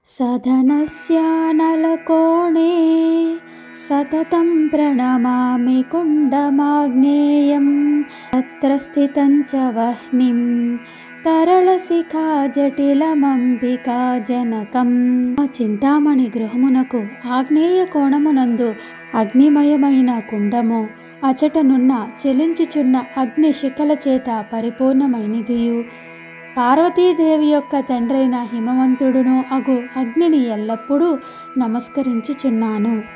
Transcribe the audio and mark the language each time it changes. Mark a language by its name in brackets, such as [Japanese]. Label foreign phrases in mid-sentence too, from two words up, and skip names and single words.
[Sanskrit] सदनस्यानलकोणे सततं प्रणमामि कुण्डमाग्नेयं तत्र स्थितं च वह्निं तरलशिखा जटिलमंबिका जनकं। [Telugu] చింతామణి గృహమునకు ఆగ్నేయ కోణమునందు అగ్నిమయమైన కుండము, అచటనున్న చెలించుచున్న అగ్ని శిఖల చేత పరిపూర్ణమైనదియు, పార్వతీదేవి యొక్క తండ్రైన హిమవంతుడును అగు అగ్నిని ఎల్లప్పుడూ నమస్కరించుచున్నాను.